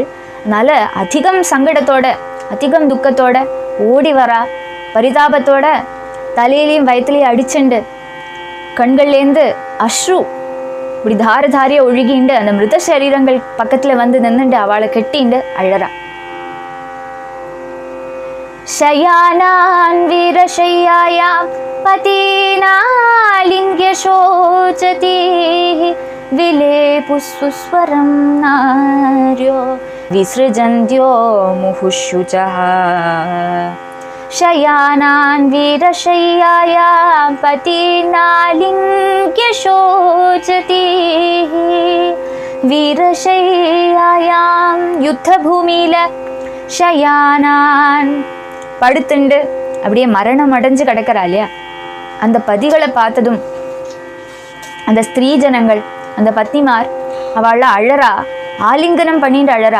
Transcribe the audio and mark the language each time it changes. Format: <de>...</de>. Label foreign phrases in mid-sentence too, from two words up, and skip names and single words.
<ta>அதனால அதிகம் சங்கடத்தோட, அதிகம் துக்கத்தோட ஓடி வரா. பரிதாபத்தோட தலையிலையும் வயிற்றுலையும் அடிச்சுண்டு கண்கள்லேருந்து அஸ்ரு இப்படி தாரியா ஒழுகிண்டு அந்த மிருத சரீரங்கள் பக்கத்துல வந்து நின்றுண்டு அவளை கெட்டிண்டு அழறா.</ta> <sa>शयानान् वीरशय्यायां पतीनालिङ्ग्य शोचति विलेपुस्सुस्वरं नार्यो विसृजन्त्यो मुहुःशुचः. शयानान् वीरशय्यायां पतीनालिङ्ग्य शोचति</sa> <ta>வீரசையாயாம் யுத்த பூமியில ஷயானான் படுத்துண்டு அப்படியே மரணம் அடைஞ்சு கிடக்கிறா இல்லையா, அந்த பதிகளை பார்த்ததும் அந்த ஸ்திரீ ஜனங்கள், அந்த பத்னிமார் அவள அழறா, ஆலிங்கனம் பண்ணிட்டு அழறா.</ta>